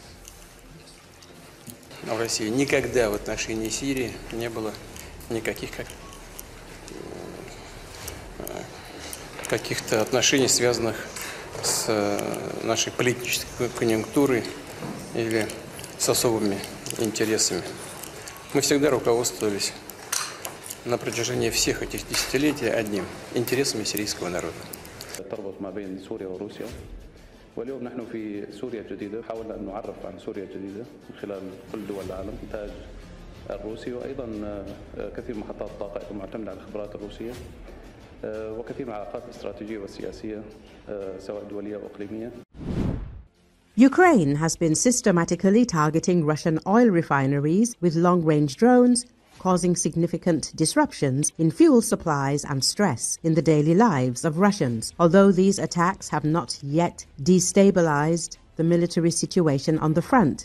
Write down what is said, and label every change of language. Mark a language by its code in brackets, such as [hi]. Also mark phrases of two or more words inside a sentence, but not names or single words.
[ru] В России никогда в отношении Сирии не было никаких каких-то отношений, связанных с нашей политической конъюнктурой или с особыми интересами. Мы всегда руководствовались на протяжении всех этих десятилетий одним – интересами сирийского народа. [ar] تربط ما بين سوريا وروسيا واليوم نحن في سوريا الجديدة حاولنا أن نعرف عن سوريا الجديدة من خلال كل دول العالم إنتاج الروسي وأيضا كثير من محطات الطاقة معتمدة على الخبرات الروسية وكثير من العلاقات الاستراتيجية والسياسية سواء دولية أو إقليمية. [en] Ukraine has been systematically targeting Russian oil refineries with long-range drones, causing significant disruptions in fuel supplies and stress in the daily lives of Russians, although these attacks have not yet destabilized the military situation on the front.